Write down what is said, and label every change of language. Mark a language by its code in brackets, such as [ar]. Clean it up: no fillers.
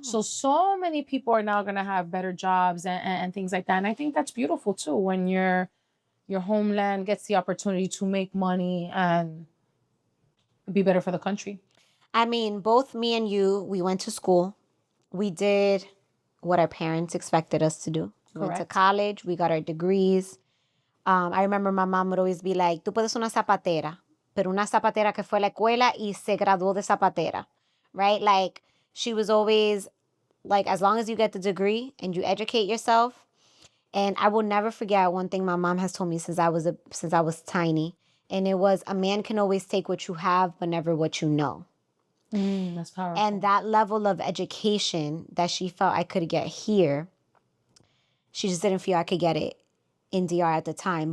[en] So many people are now going to have better jobs and things like that. And I think that's beautiful too, when your homeland gets the opportunity to make money and be better for the country. I mean, both me and you, we went to school. We did what our parents expected us to do. We went to college. We got our degrees. I remember my mom would always be like, [es] tú puedes ser una zapatera, pero una zapatera que fue a la escuela y se graduó de zapatera, [en] right? Like, she was always like, as long as you get the degree and you educate yourself. And I will never forget one thing my mom has told me since I was tiny. And it was, a man can always take what you have, but never what you know. That's powerful. And that level of education that she felt I could get here, she just didn't feel I could get it in DR at the time.